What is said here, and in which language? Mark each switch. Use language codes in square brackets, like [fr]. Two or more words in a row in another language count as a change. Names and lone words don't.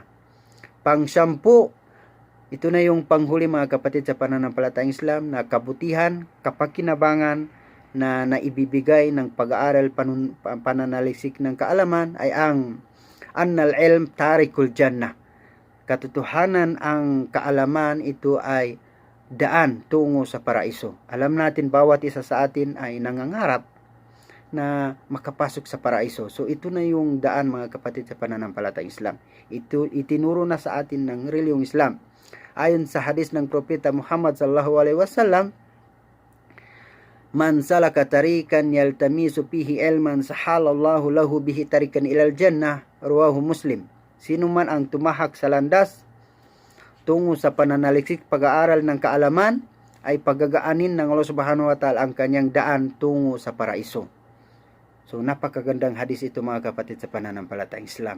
[tl] Pang-10, ito na yung panghuli mga kapatid sa pananampalatayang Islam na kabutihan, kapakinabangan na naibibigay ng pag-aaral pananaliksik ng kaalaman ay ang [ar] أن العلم طريق الجنة. [tl] Katotohanan, ang kaalaman ito ay daan tungo sa paraiso. Alam natin bawat isa sa atin ay nangangarap na makapasok sa paraiso. So ito na yung daan mga kapatid sa pananampalatayang Islam. Ito itinuro na sa atin ng relihiyong Islam. Ayon sa hadis ng Propeta Muhammad [ar] صلى الله عليه وسلم, من سلك طريقا يلتمس فيه علما سهل الله له به طريقا إلى الجنة رواه مسلم. [tl] Sino man ang tumahak sa landas tungo sa pananaliksik pag-aaral ng kaalaman, ay pagagaanin ng [ar] الله سبحانه وتعالى [tl] ang kanyang daan tungo sa paraiso. So napakagandang hadis ito mga kapatid sa pananampalatayang Islam.